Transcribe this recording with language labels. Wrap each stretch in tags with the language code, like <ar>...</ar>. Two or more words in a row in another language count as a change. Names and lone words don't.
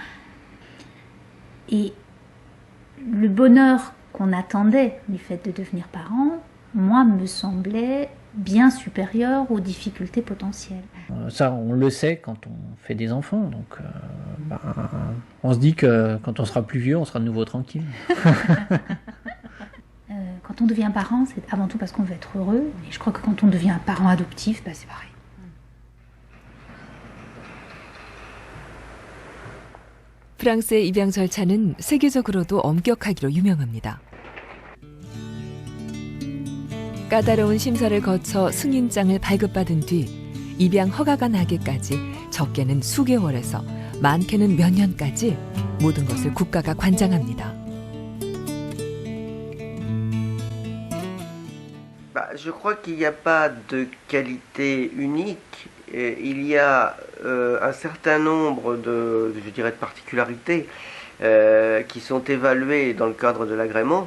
<fr>Et le bonheur qu'on attendait du fait de devenir parent, moi, me semblait bien supérieur aux difficultés potentielles. Ça, on le sait quand on fait des enfants. Donc, on se dit que quand on sera plus vieux, on sera de nouveau tranquille. Quand on devient parent, c'est avant tout parce qu'on veut être heureux. Et je crois que quand on devient un parent adoptif, c'est pareil.</fr> <ko>프랑스의 입양 절차는 세계적으로도 엄격하기로 유명합니다. 까다로운 심사를 거쳐 승인장을 발급받은 뒤 입양 허가가 나기까지 적게는 수개월에서 많게는 몇 년까지 모든 것을 국가가 관장합니다.</ko> <fr>Je crois qu'il n'y a pas de qualité unique. Il y a un certain nombre de particularités qui sont évaluées dans le cadre de l'agrément.</fr>